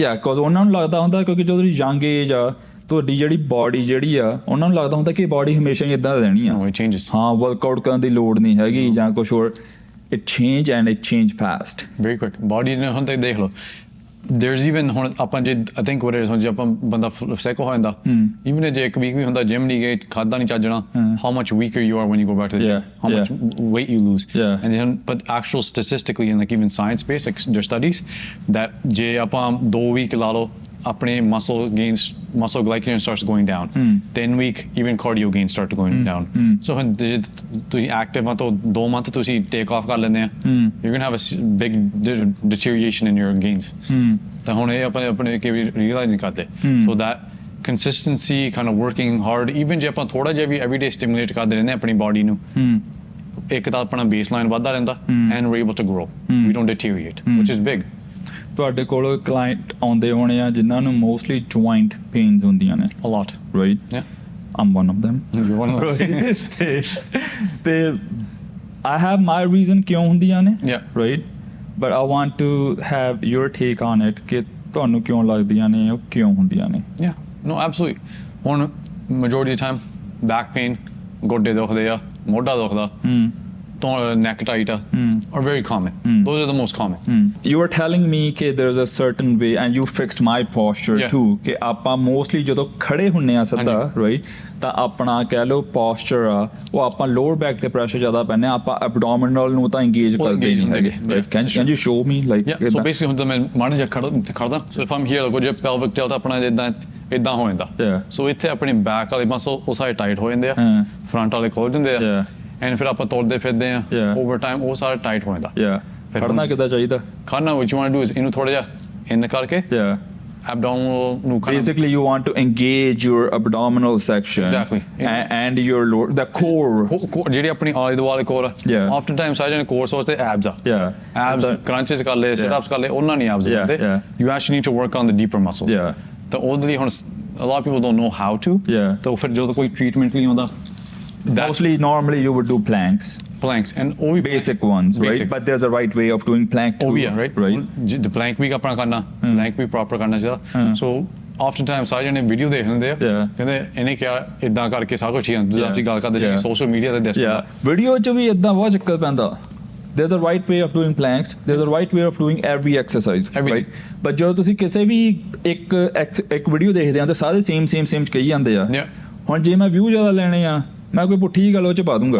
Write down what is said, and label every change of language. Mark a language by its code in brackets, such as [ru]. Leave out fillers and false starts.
[en] Because [pa] ਉਹਨਾਂ ਨੂੰ ਲੱਗਦਾ ਹੁੰਦਾ ਕਿਉਂਕਿ ਜਦੋਂ young age ਆ ਤੁਹਾਡੀ ਜਿਹੜੀ body ਜਿਹੜੀ ਆ ਉਹਨਾਂ ਨੂੰ ਲੱਗਦਾ ਹੁੰਦਾ ਕਿ body ਹਮੇਸ਼ਾ ਹੀ ਇਦਾਂ ਰਹਿਣੀ ਆ. [en] It changes. [pa] ਹਾਂ workout ਕਰਨ ਦੀ ਲੋੜ ਨਹੀਂ ਹੈਗੀ ਜਾਂ ਕੁਝ ਹੋਰ. [en] It change and it change fast. Very quick. [pa] Body ਨੇ ਹੁਣ ਤੱਕ ਦੇਖ ਲਓ. [en] There's even [pa] ਹੁਣ ਆਪਾਂ ਜੇ [en] I think what it is [pa] ਹੁਣ ਜੇ ਆਪਾਂ ਬੰਦਾ sick ਹੋ ਜਾਂਦਾ even ਜੇ ਇੱਕ week ਵੀ ਹੁੰਦਾ gym ਨਹੀਂ ਗਏ ਖਾਦਾ ਨਹੀਂ ਚੱਜਣਾ [en] how much weaker you are when you go back to the gym, how much weight you lose. And then but actual statistically in like even science based like there's studies that [pa] ਜੇ ਆਪਾਂ 2 week ਲਾ ਲਓ ਆਪਣੇ [en] muscle glycogen starts going down. 10 week even cardio gains start going down. So when [pa] ਤੁਸੀਂ active ਆ ਤਾਂ 2 month ਤੁਸੀਂ [en] take off [pa] ਕਰ ਲੈਂਦੇ ਆ [en] you're going to have a big deterioration in your gains. [pa] ਤਾਂ ਹੁਣ ਇਹ ਆਪਣੇ ਕਿ realize ਨਹੀਂ ਕਰਦੇ. [en] So that consistency kind of working hard [pa] even ਜੇ ਆਪਾਂ ਥੋੜਾ ਜਿਹਾ ਵੀ everyday stimulate ਕਰਦੇ ਰਹਿੰਦੇ ਆਪਣੀ body ਨੂੰ ਇੱਕ ਤਾਂ ਆਪਣਾ baseline ਵੱਧਦਾ ਰਹਿੰਦਾ [en] and we're able to grow. We don't deteriorate, which is big. [pa] ਤੁਹਾਡੇ ਕੋਲ ਕਲਾਇੰਟ ਆਉਂਦੇ ਹੋਣੇ ਆ ਜਿਨ੍ਹਾਂ ਨੂੰ ਮੋਸਟਲੀ ਜੁਆਇੰਟ ਪੇਨਸ ਹੁੰਦੀਆਂ ਨੇ [en] a lot, right? I'm one of them. You're one of them. [pa] ਤੇ [en] I have my reason [pa] ਕਿਉਂ ਹੁੰਦੀਆਂ ਨੇ, [en] right? But I want to have your take on it [pa] ਕਿ ਤੁਹਾਨੂੰ ਕਿਉਂ ਲੱਗਦੀਆਂ ਨੇ ਉਹ ਕਿਉਂ ਹੁੰਦੀਆਂ ਨੇ. [en] No, absolutely. ਹੁਣ majority of the time back pain, [pa] ਗੋਡੇ ਦੁਖਦੇ ਆ, ਮੋਢਾ ਦੁਖਦਾ, [en] neck tight are very common. Those are the most common. You were telling me ਕਿ there's a certain way and you fixed my posture too [pa] ਕਿ ਆਪਾਂ mostly ਜਦੋਂ ਖੜੇ ਹੁੰਨੇ ਆ ਸਿੱਧਾ right ਤਾਂ ਆਪਣਾ ਕਹਿ ਲਓ posture ਆ ਉਹ ਆਪਾਂ lower back ਤੇ pressure ਜ਼ਿਆਦਾ ਪੈਂਦੇ ਆ ਆਪਾਂ abdominal ਨੂੰ ਤਾਂ engage ਕਰਦੇ ਨਹੀਂ ਹੈਗੇ. [en] Can you show me like [pa] so basically ਹੁਣ ਤਾਂ ਮੈਂ ਮਾੜਾ ਜਿਹਾ ਖੜਦਾ [en] so if I'm here like [pa] ਜੇ pelvic tilt ਆਪਣਾ ਇਦਾਂ ਹੋ ਜਾਂਦਾ so ਇੱਥੇ ਆਪਣੇ back ਵਾਲੇ muscle ਉਹ ਸਾਰੇ tight ਹੋ ਜਾਂਦੇ ਆ front ਵਾਲੇ ਖੋਲ ਜਾਂਦੇ ਆ and ਫਿਰ ਆਪਾਂ ਤੋੜਦੇ ਫਿਰਦੇ ਆ over time ਉਹ ਸਾਰਾ tight ਹੋ ਜਾਂਦਾ. ਖੜਨਾ ਕਿੱਦਾਂ ਚਾਹੀਦਾ? ਖੜਨਾ [en] what you want to do is [pa] ਇਹਨੂੰ ਥੋੜਾ ਜਿਹਾ in ਕਰਕੇ abdominal ਨੂੰ [en] basically you want to engage your abdominal section and your lower the core [pa] ਜਿਹੜੀ ਆਪਣੀ ਆਲੇ ਦੁਆਲੇ core ਆ oftentimes ਸਾਰੇ ਜਣੇ core ਸੋਚਦੇ abs ਆ abs crunches ਕਰ ਲਏ sit ups ਕਰ ਲਏ ਉਹਨਾਂ ਨਹੀਂ abs ਹੁੰਦੇ [en] you actually need to work on the deeper muscles [pa] ਤਾਂ ਉਹਦੇ ਲਈ ਹੁਣ [en] a lot of people don't know how to [pa] ਤਾਂ ਫਿਰ ਜਦੋਂ ਕੋਈ treatment ਲਈ ਆਉਂਦਾ [en] mostly normally you would do planks and basic ones right but there's a right way of doing plank too, [pa] right the plank ਵੀ ਆਪਣਾ ਕਰਨਾ plank ਵੀ proper ਕਰਨਾ ਚਾਹੀਦਾ [en] so oftentimes [pa] ਸਾਰੇ ਜਣੇ ਵੀਡੀਓ ਦੇਖ ਲੈਂਦੇ ਆ ਕਹਿੰਦੇ ਇਹਨੇ ਕਿਹਾ ਇਦਾਂ ਕਰਕੇ ਸਾਰਾ ਕੁਝ ਹੀ ਜਿਵੇਂ ਅਸੀਂ ਗੱਲ ਕਰਦੇ ਸੀ ਸੋਸ਼ਲ ਮੀਡੀਆ ਤੇ ਦੱਸਦਾ ਵੀਡੀਓ 'ਚ ਵੀ ਇਦਾਂ ਬਹੁਤ ਚੱਕਰ ਪੈਂਦਾ. [en] There's a right way of doing planks. There's a right way of doing every exercise, right? But [pa] ਜਦੋਂ ਤੁਸੀਂ ਕਿਸੇ ਵੀ ਇੱਕ ਵੀਡੀਓ ਦੇਖਦੇ ਆ ਤਾਂ ਸਾਰੇ same ਕਹੀ ਜਾਂਦੇ ਆ. ਹੁਣ ਜੇ ਮੈਂ ਵਿਊ ਜ਼ਿਆਦਾ ਲੈਣੇ ਆ ਮੈਂ ਕੋਈ ਪੁੱਠੀ ਗੱਲ ਉਹ ਚ ਪਾ ਦੂੰਗਾ